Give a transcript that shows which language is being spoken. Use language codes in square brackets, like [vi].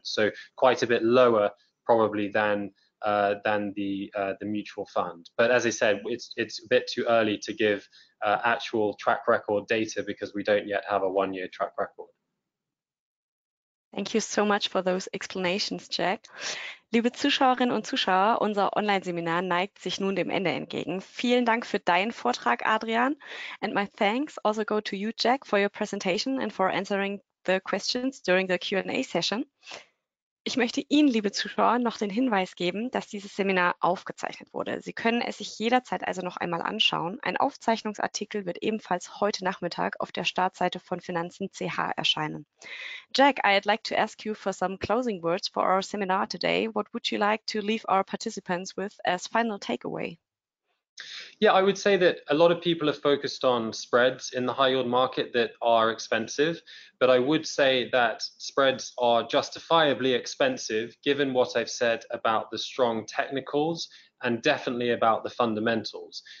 [en] So quite a bit lower probably than the mutual fund. But as I said, it's a bit too early to give actual track record data because we don't yet have a 1-year track record. Thank you so much for those explanations, Jack. [de] Liebe Zuschauerinnen und Zuschauer, unser Online-Seminar neigt sich nun dem Ende entgegen. Vielen Dank für deinen Vortrag, Adrian. [en] And my thanks also go to you, Jack, for your presentation and for answering the questions during the Q&A session. [de] Ich möchte Ihnen, liebe Zuschauer, noch den Hinweis geben, dass dieses Seminar aufgezeichnet wurde. Sie können es sich jederzeit also noch einmal anschauen. Ein Aufzeichnungsartikel wird ebenfalls heute Nachmittag auf der Startseite von Finanzen.ch erscheinen. [en] Jack, I'd like to ask you for some closing words for our seminar today. What would you like to leave our participants with as final takeaway? Yeah, I would say that a lot of people are focused on spreads in the high yield market that are expensive, but I would say that spreads are justifiably expensive given what I've said about the strong technicals and definitely about the fundamentals.